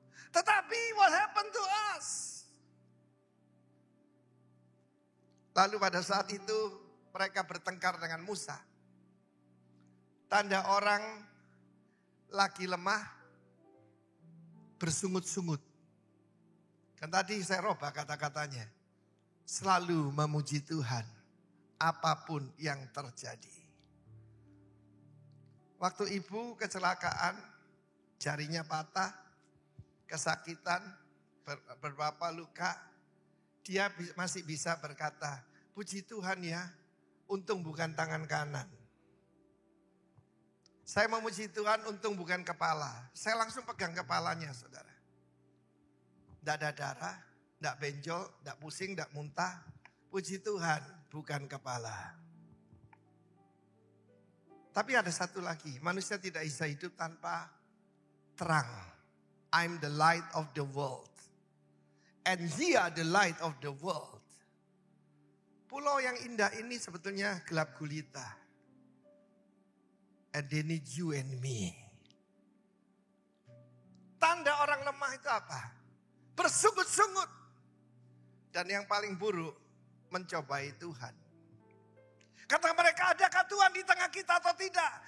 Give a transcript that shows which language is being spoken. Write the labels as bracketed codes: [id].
[en] Tetapi what happened to us? [id] Lalu pada saat itu mereka bertengkar dengan Musa. Tanda orang lagi lemah bersungut-sungut. Kan tadi saya robah kata-katanya. Selalu memuji Tuhan apapun yang terjadi. Waktu ibu kecelakaan, jarinya patah, kesakitan, beberapa luka, dia masih bisa berkata, puji Tuhan ya, untung bukan tangan kanan. Saya memuji Tuhan, untung bukan kepala. Saya langsung pegang kepalanya, saudara. Tidak ada darah, tidak benjol, tidak pusing, tidak muntah. Puji Tuhan, bukan kepala. Tapi ada satu lagi, manusia tidak bisa hidup tanpa terang. [en] I'm the light of the world. And ye are the light of the world. [id] Pulau yang indah ini sebetulnya gelap gulita. [en] And they need you and me. [id] Tanda orang lemah itu apa? Bersungut-sungut. Dan yang paling buruk, mencobai Tuhan. Kata mereka, adakah Tuhan di tengah kita atau tidak?